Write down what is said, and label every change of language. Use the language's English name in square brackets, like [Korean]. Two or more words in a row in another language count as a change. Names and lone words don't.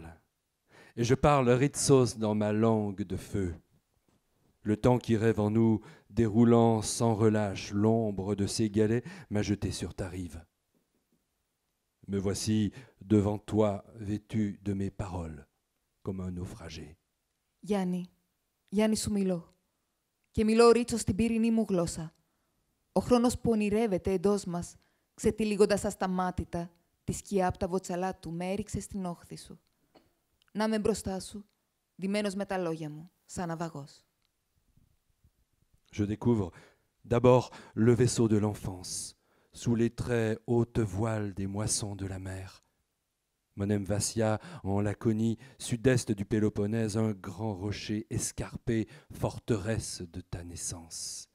[French] Et je parle Ritsos dans ma langue de feu. Le temps qui rêve en nous, déroulant sans relâche l'ombre de ses galets, m'a jeté sur ta rive. Me voici devant toi, vêtu de mes paroles, comme un naufragé. [Greek] Γιάννη σου μιλώ. Και μιλώ ρίτσο στην πύρινή μου γλώσσα. Ο χρόνος που ονειρεύεται εντός μας, ξετυλίγοντας ασταμάτητα, τη σκιά από τα βοτσαλά του με έριξε στην όχθη σου. Να είμαι μπροστά σου, ντυμένος με τα λόγια μου, σαν ναυαγός. [French] Je découvre d'abord le vaisseau de l'enfance, sous les très hautes voiles des moissons de la mer. Monemvasia, en Laconie, sud-est du Péloponnèse, un grand rocher escarpé, forteresse de ta naissance.